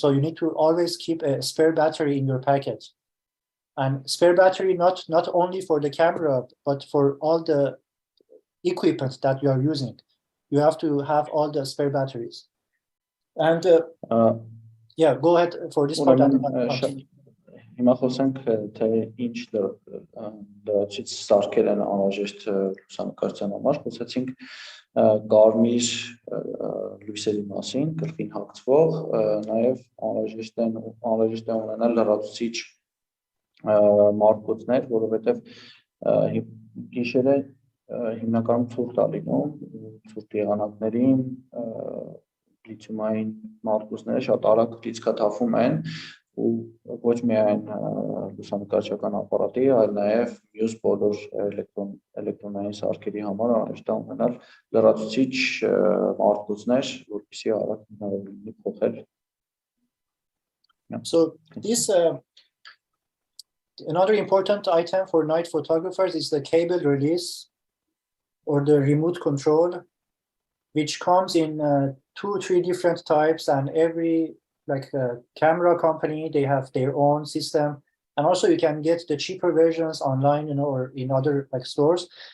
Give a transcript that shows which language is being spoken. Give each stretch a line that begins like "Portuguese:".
English: So you need to always keep a spare battery in your packet. And spare battery not only for the camera, but for all the equipment that you are using. You have to have all the spare batteries. And yeah, go ahead for this part.
Armenian: Հիմա խոսենք թե ինչ լրացուցիչ սարքեր են անհրաժեշտ լուսանկարչության համար, խոսեցինք կարմիր լույսերի մասին, գլխին հագցվող, նաև անհրաժեշտ է ունենալ լրացուցիչ մարտկոցներ, որովհետև գիշերը հիմնականում ցուրտ է լինում, ցուրտ եղանակներին լիթիումային մարտկոցները շատ արագ լիցքաթափվում են ու ոչ միայն լուսանկարչական ապարատի, այլ նաև մյուս բոլոր էլեկտրոնային սարքերի համար անհրաժեշտ է ունենալ լրացուցիչ մարտկոցներ, որպեսզի արագ հնարավոր լինի փոխել.
English: So this another important item for night photographers is the cable release or the remote control, which comes in 2-3 different types, and every camera company, they have their own system, and also you can get the cheaper versions online, or in other stores.